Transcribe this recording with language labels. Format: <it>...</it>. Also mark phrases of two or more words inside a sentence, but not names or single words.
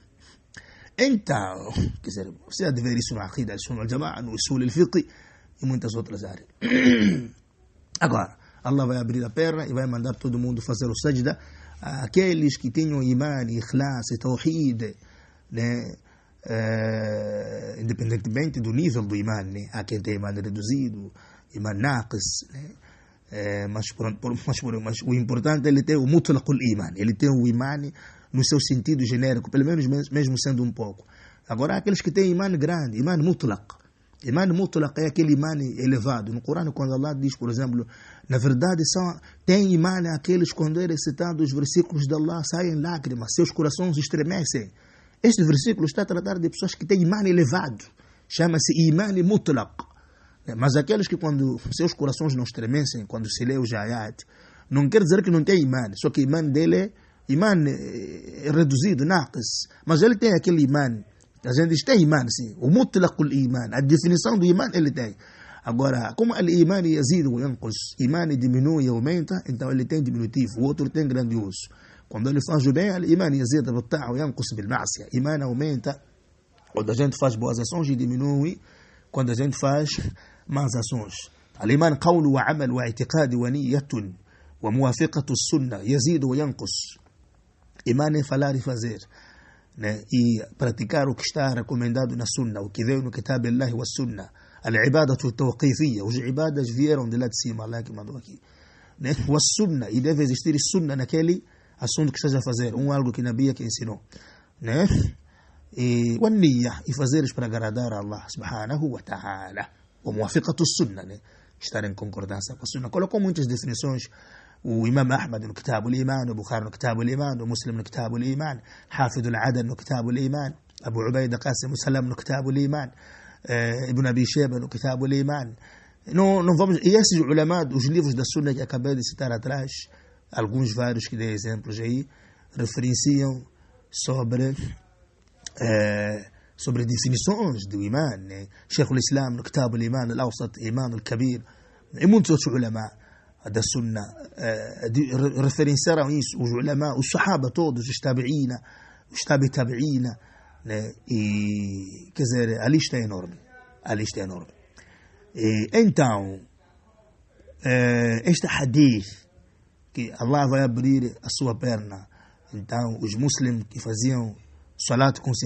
<pt>Então, quer dizer, você deve ver isso no aqida, no</pt> <ar>سنة الجماعة,</ar> <pt>no</pt> <ar>أصول الفقه</ar> <pt>e muitas outras áreas. Agora, Allah vai abrir a perna e vai mandar todo mundo fazer o sajda, aqueles que tenham iman, ikhlas e tawhid, né? Independentemente do nível do iman, né? Há quem tem iman reduzido,</pt> <ar>إيمان ناقص, né?</ar> <pt>Mas o importante é ele ter o</pt> <ar>مطلق الإيمان,</ar> <pt>ele tem o iman no seu sentido genérico, pelo menos mesmo sendo um pouco. Agora, há aqueles que têm iman grande,</pt> <ar>إيمان مطلق. إيمان مطلق</ar> <pt>é aquele iman elevado. No Corão, quando Allah diz, por exemplo, na verdade, tem iman aqueles quando é recitado os versículos de Allah, saem lágrimas, seus corações estremecem. Este versículo está a tratar de pessoas que têm iman elevado. Chama-se</pt> <ar>إيمان مطلق.</ar> <pt>Mas aqueles que quando seus corações não estremecem, quando se lê os ayat, não quer dizer que não tem iman, só que o iman dele é iman reduzido, naqis. Mas ele tem aquele iman. A gente diz, tem iman, sim. O</pt> <ar>مطلق الإيمان,</ar> <pt>a definição do iman ele tem. Agora, como o</pt> <ar>إيمان يزيد وينقص,</ar> <pt>iman diminui e aumenta, então ele tem diminutivo, o outro tem grandioso. Quando ele faz o bem, o</pt> <ar>إيمان يزيد وطاعة وينقص بالمعصية.</ar> <pt>Iman aumenta quando a gente faz boas ações e diminui quando a gente faz más ações.</pt> <ar>الإيمان قول وعمل واعتقاد ونية وموافقة السنة يزيد وينقص.</ar> <pt>Iman é falar e fazer, né? E praticar o que está recomendado na sunna, o que veio no</pt> <ar>كتاب الله والسنة. العبادة توقيفية,</ar> <pt>os ibadas vieram de lá de cima, Allah que mandou aqui, né?</pt> <ar>والسنة,</ar> <pt>e deve existir sunna naquele assunto que esteja a fazer, algo que Nabi que ensinou, né?</pt> <ar>E ونية,</ar> <pt>e fazeres para agradar a</pt> <ar>الله سبحانه وتعالى. وموافقة السنة, né?</ar> <pt>Estar em concordância com a sunna. Colocou muitas definições. O Imam Ahmad no Kitab al-Iman, o Bukhari no Kitab al-Iman, o Muslim no Kitab al-Iman, Hafid al-Adan no Kitab al-Iman, Abu Ubaida Qasim Salam no Kitab al-Iman, Ibn Abi Shayba no Kitab al-Iman. Não vamos, e esses ulama, os livros da Sunna que acabei de citar atrás, alguns vários que dei exemplos aí, referenciam sobre definições do Iman, né? Sheikh al-Islam no Kitab al-Iman, al-Awsat, Iman al-Kabir, e muitos outros ulama da Sunna referenciaram isso, os ulama, os sahaba todos, os tabi'ina, os tabi'ina, né? E, quer dizer, a lista é enorme. Então, este hadith, que Allah vai abrir a sua perna, então, os muçulmanos que faziam salat com</pt>